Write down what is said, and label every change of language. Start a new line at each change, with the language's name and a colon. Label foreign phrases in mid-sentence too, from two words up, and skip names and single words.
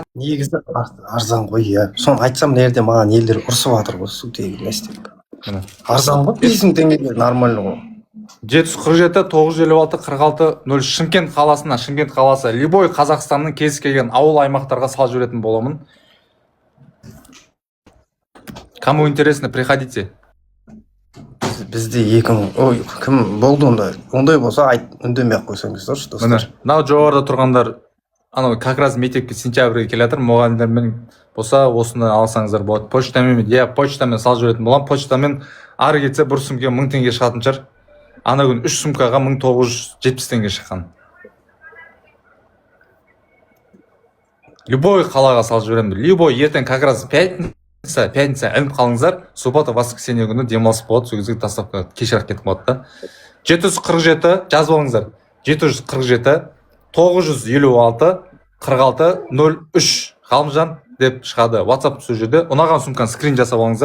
Kazakh: негізі арзан ғой, иә. Соны айтсам нәрде маған елдер ұрсып жатыр ғой, су тегін емес деп. Арзан ғой, 5000 теңгеге нормально ғой. 747 956 46 03. Шымкент қаласына, Шымкент қаласы, любой Қазақстанның кез келген ауыл аймақтарға салып жіберетін боламын.
Russian: Кому интересно, приходите.
Kazakh: Бізде 2000, ой, кім болды онда? Ондай болса үндемей-ақ қойсаңыздаршы, достар. Мынау жоғарыда тұрғандар, анау
Russian: как раз
Kazakh: мектепке сентябрьге келе жатыр, мұғалімдермен болса осыны алсаңыздар болады. Почтамен, почтамен салып жіберетін боламын. Почтамен ары кетсе бір сумка 1000 теңге шығатын шығар. Ана күн 3 сумкаға 1970 теңге шыққан. Любой қалаға салып жіберемін. Любой ертең
Russian: как раз пятница
Kazakh: іліп қалыңыздар.
Russian: Суббота, воскресенье
Kazakh: күні демалыс болады, сол кезде доставка кешірек кетіп болады да. 747 жазып алыңыздар. 747 956 46 03. Ғалымжан деп шығады. WhatsApp сол жерде. Ұнаған сумканы скрин жасап алыңыздар.